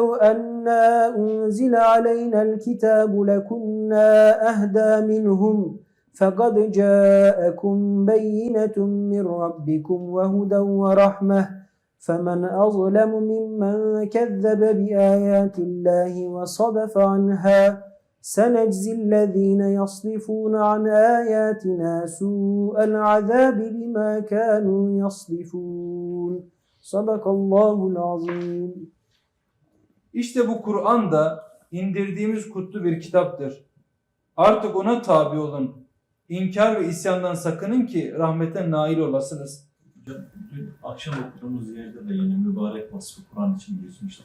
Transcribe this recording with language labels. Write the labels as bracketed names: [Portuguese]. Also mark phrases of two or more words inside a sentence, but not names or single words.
[Arabic] أنا أنزل علينا الكتاب لكنا أهدى منهم فقد جاءكم بينة من ربكم وهدى ورحمة فمن أظلم ممن كذب بآيات الله وصدف عنها سنجزي الذين يصدفون عن آياتنا سوء العذاب بما كانوا يصدفون صدق الله العظيم. [Turkish] İşte bu Kur'an da indirdiğimiz kutlu bir kitaptır. Artık ona tabi olun. İnkar ve isyandan sakının ki rahmete nail olasınız. Dün akşam okuduğumuz yerde de yine mübarek vasfı Kur'an için geçmişti.